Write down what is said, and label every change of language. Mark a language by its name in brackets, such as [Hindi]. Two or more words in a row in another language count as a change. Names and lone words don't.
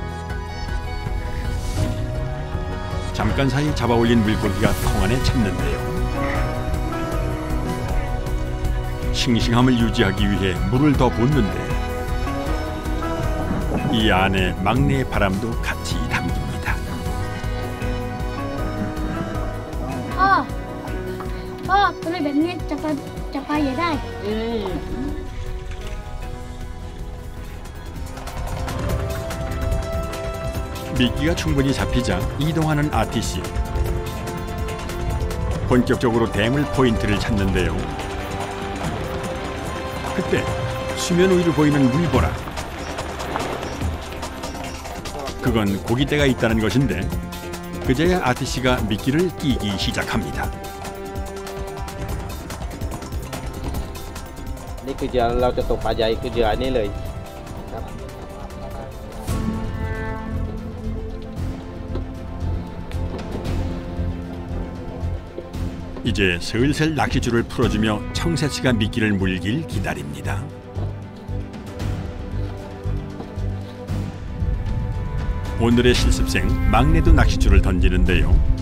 [Korean] 잠깐 사이 잡아올린 물고기가 통 안에 참는데요. 싱싱함을 유지하기 위해 물을 더 붓는데 이 안에 막내의 바람도 같이 담깁니다. [Thai] พ่อตัวเล็กแบบนี้จะไปใหญ่ได้ [Korean] 미끼가 충분히 잡히자 이동하는 아티씨. 본격적으로 대물 포인트를 찾는데요. 그때 수면 위로 보이는 물보라. 그건 고깃대가 있다는 것인데 그제야 아티씨가 미끼를 끼기 시작합니다. [Thai] นี่คือเหยื่อเราจะตกปลาใหญ่คือเหยื่ออันนี้เลยครับ [Korean] 이제 슬슬 낚시줄을 풀어주며 청새치가 미끼를 물길 기다립니다. 오늘의 실습생 막내도 낚시줄을 던지는데요.